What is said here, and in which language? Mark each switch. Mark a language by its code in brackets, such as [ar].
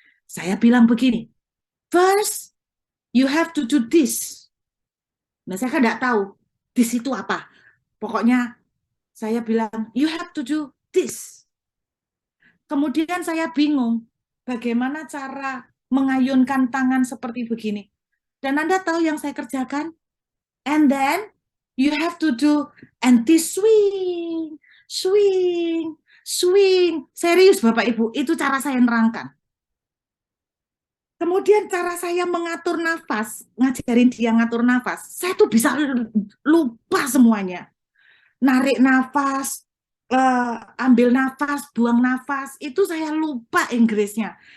[id] Saya bilang begini, [en] first, you have to do this. [id] Nah, saya kan nggak tahu this itu apa. Pokoknya saya bilang, [en] you have to do this. [id] Kemudian saya bingung, bagaimana cara mengayunkan tangan seperti begini. Dan Anda tahu yang saya kerjakan? [en] And then, you have to do anti-swing, swing, swing. [id] Serius Bapak Ibu, itu cara saya nerangkan. Kemudian cara saya mengatur nafas, ngajarin dia ngatur nafas, saya tuh bisa lupa semuanya. Narik nafas, ambil nafas, buang nafas, itu saya lupa Inggrisnya.